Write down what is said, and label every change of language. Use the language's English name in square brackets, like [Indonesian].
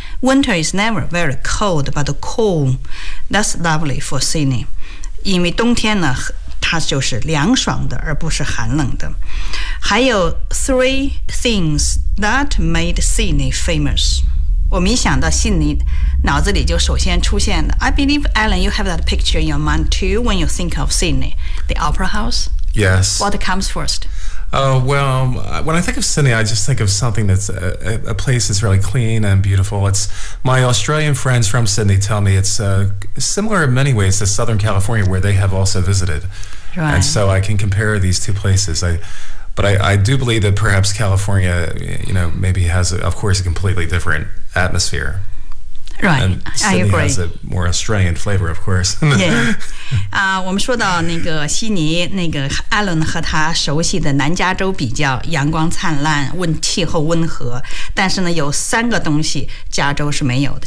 [English] Winter is never very cold, but cool. That's lovely for Sydney. [Chinese] 因为冬天呢，它就是凉爽的，而不是寒冷的。还有 [English] three things that made Sydney famous. [Chinese] 我们一想到悉尼，脑子里就首先出现的。 [English] I believe, Alan, you have that picture in your mind too when you think of Sydney. The Opera House? Yes. What comes first? Well, when I think of Sydney, I just think of something that's a place that's really clean and beautiful. It's, my Australian friends from Sydney tell me it's similar in many ways to Southern California where they have also visited. Right. And so I can compare these two places. But I do believe that perhaps California, you know, maybe has, of course, a completely different atmosphere. Right, and I agree. Sydney has a more Australian flavor, of course. Yeah. [Chinese] 我们说到那个悉尼，那个 Alan 和他熟悉的南加州比较，阳光灿烂，气候温和。但是呢，有三个东西加州是没有的。